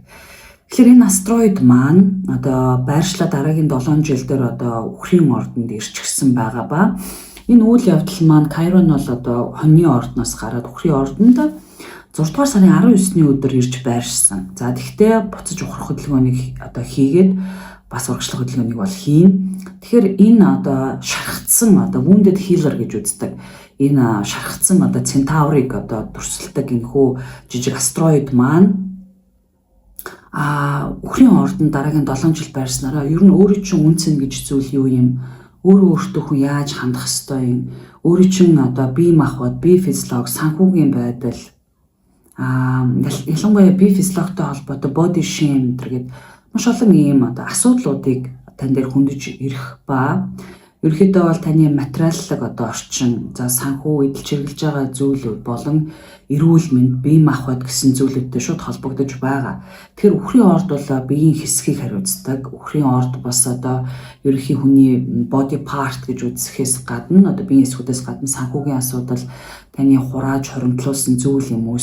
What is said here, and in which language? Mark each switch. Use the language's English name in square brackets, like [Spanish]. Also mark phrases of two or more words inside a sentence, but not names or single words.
[Mongolian] Тэгэхээр энэ астероид маань одоо байршлаа дараагийн 7 жил дээр одоо үхрийн ордонд ирчихсэн байгаа ба энэ үйл явдал маань Chiron бол одоо хоньны ордноос гараад үхрийн ордонд 6 дугаар сарын 19-ний өдөр ирж байршсан. За тэгтээ буцаж ухрах хөдөлгөөнийг одоо хийгээд бас урагшлах хөдөлгөөнийг бол хийн. Тэгэхээр энэ одоо шархацсан одоо [English] wounded healer [Mongolian] гэж үздэг. Энэ шархацсан одоо Centauri-г одоо дүрсэлдэг энэхүү жижиг астероид маань үхрийн ордонд дараагийн 7 жил байрснараа ер нь өөрөө чинь үнцэн гэж зүйл юу юм? Өөртөө хүн яаж хандах ёстой юм? Өөрөө чинь одоо бие махбод, бие физиологи, санхүүгийн байдал ялангуяа бие физиологитой холбоотой [English] body shame [Mongolian] гэдэг маш олон ийм одоо асуудлуудыг тань дээр хөндөж ирэх ба ерөнхийдөө бол таны материаллык одоо орчин, за санхүү эдэлж хэрэгжилж байгаа зүйлүүд болон эрүүл мэнд, бие махбод гэсэн зүйлүүдтэй шууд холбогдож байгаа. Тэгэхээр үхрийн орд бол биеийн хэсгийг хариуцдаг. Үхрийн орд бас одоо ерөнхий хүний [English] body part [Mongolian] гэж үзэхээс гадна одоо биеийн хэсгүүдээс гадна санхүүгийн асуудал, таны хурааж хоримтлуулсан зүйл юм уу?